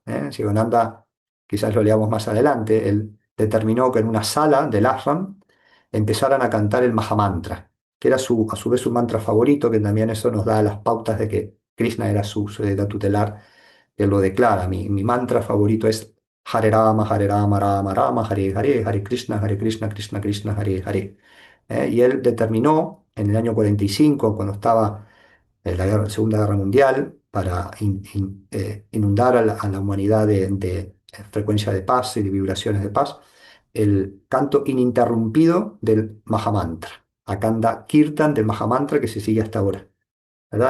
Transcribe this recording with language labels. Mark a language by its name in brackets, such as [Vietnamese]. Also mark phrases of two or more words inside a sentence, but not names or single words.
[Spanish] Shivananda, quizás lo leamos más adelante, él determinó que en una sala del ashram empezaran a cantar el Mahamantra, que era a su vez su mantra favorito, que también eso nos da las pautas de que Krishna era su deidad tutelar. Él lo declara, mi mantra favorito es [Sanskrit] Hare Rama, Rama Rama, Hare Hare, Hare Krishna, Krishna Krishna, Hare Hare. [Spanish] Y él determinó en el año 45, cuando estaba en la Segunda Guerra Mundial, para inundar a la humanidad de frecuencia de paz y de vibraciones de paz, el canto ininterrumpido del Mahamantra, [Sanskrit] Akanda Kirtan [Spanish] del Mahamantra que se sigue hasta ahora, ¿verdad?